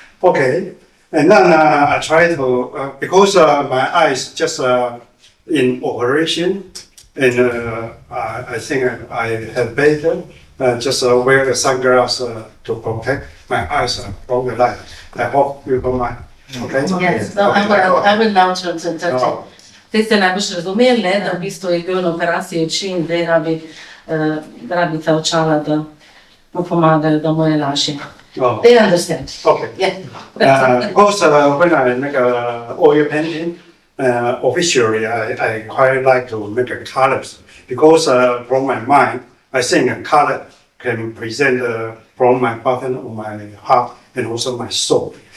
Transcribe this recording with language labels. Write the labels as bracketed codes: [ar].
[en] Okay, and then I try to, because my eyes just in operation, and I think I have better just wear the sunglasses to protect my eyes from the light. I hope you don't mind. Okay? Yes, no, I will now translate. [sl] Zdaj ste najbolj razumeli, ne, da v bistvu je bil na operaciji oči in zdaj rabi ta očala, da mu pomagajo, da mu je lažje. Oh, [en] They understand. okay. Yeah. Because when I make a oil painting, officially I quite like to make a colors because from my mind, I think a color can present from my bottom of my heart and also my soul.